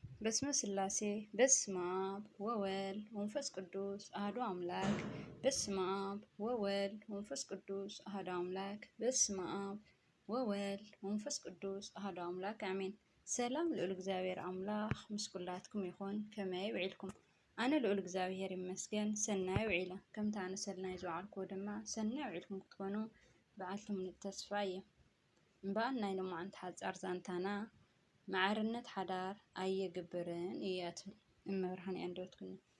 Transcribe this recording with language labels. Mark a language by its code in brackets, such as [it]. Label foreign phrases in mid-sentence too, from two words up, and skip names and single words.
[gez] በስመ ስላሴ በስመ አብ ወወልድ ወመንፈስ ቅዱስ አሐዱ አምላክ። በስመ አብ ወወልድ ወመንፈስ ቅዱስ አሐዱ አምላክ። በስመ አብ ወወልድ ወመንፈስ ቅዱስ አሐዱ አምላክ አሜን። [ti] ሰላም ልዑል እግዚአብሔር አምላክ ምስ ኩላትኩም ይኹን። ከመይ ውዒልኩም? ኣነ ልዑል እግዚአብሔር ይመስገን ሰናይ ውዒለ። ከምቲ ኣነ ሰናይ ዝወዓልኩ ድማ ሰናይ ውዒልኩም ክትኮኑ በዓልቲ ሙሉእ ተስፋ እየ። እምበኣን ናይ ሎማዓንቲ ሓፃር ዛንታና ማዕርነት ሓዳር ኣየግብርን እያ ትብል እመብርሃን እያ እንደበትኩኒ።